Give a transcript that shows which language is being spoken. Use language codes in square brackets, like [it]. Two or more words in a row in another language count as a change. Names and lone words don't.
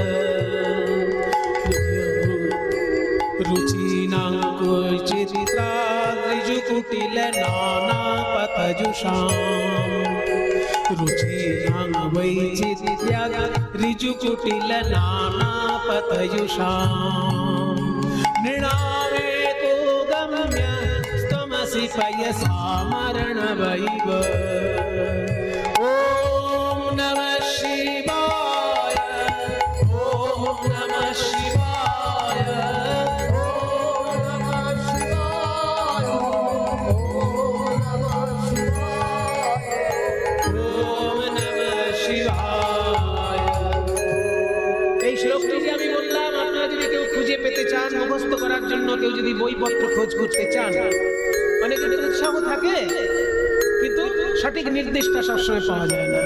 [sa] রুচিনাং বৈচিত্র্যাৎ ঋজু কুটিল নানা পথযুষা। রুচিনাং বৈচিত্র্যাৎ ঋজু কুটিল নানা পথযুষা। নৃণামে কো গম্য ত্বমসি পয়সাম অর্ণবৈব। ওম নমঃ শিবায়, ওম নমঃ শিবায়, [bn] পেতে চান, মুখস্থ করার জন্য কেউ যদি বইপত্র খোঁজ করতে চান, অনেকের উৎসাহ থাকে কিন্তু সঠিক নির্দেশটা সবসময় পাওয়া যায় না।